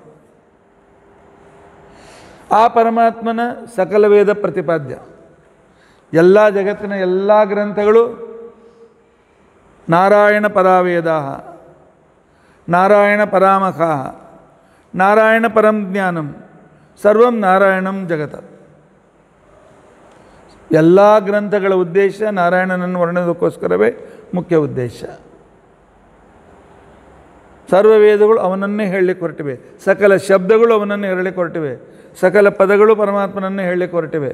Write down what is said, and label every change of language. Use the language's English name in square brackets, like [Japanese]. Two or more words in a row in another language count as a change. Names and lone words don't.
[Kannada] ಆ ಪರಮಾತ್ಮನ ಸಕಲ ವೇದ ಪ್ರತಿಪಾದ್ಯ. ಎಲ್ಲ ಜಗತ್ತಿನ ಎಲ್ಲ ಗ್ರಂಥಗಳು [Sanskrit] ನಾರಾಯಣ ಪರಾವೇದಾಹ, ನಾರಾಯಣ ಪರಾಮಖ, ನಾರಾಯಣ ಪರಂ ಜ್ಞಾನಂ, ಸರ್ವಂ ನಾರಾಯಣಂ ಜಗತ. [Kannada] ಎಲ್ಲ ಗ್ರಂಥಗಳ ಉದ್ದೇಶ ನಾರಾಯಣನನ್ನು ವರ್ಣಿಸೋದಕ್ಕೋಸ್ಕರವೇ ಮುಖ್ಯ ಉದ್ದೇಶ. ಸರ್ವ ವೇದಗಳು ಅವನನ್ನೇ ಹೇಳಲಿಕ್ಕೆ ಹೊರಟಿವೆ. ಸಕಲ ಶಬ್ದಗಳು ಅವನನ್ನೇ ಹೇಳಲಿಕ್ಕೆ ಹೊರಟಿವೆ. ಸಕಲ ಪದಗಳು ಪರಮಾತ್ಮನನ್ನೇ ಹೇಳಲಿಕ್ಕೆ ಹೊರಟಿವೆ.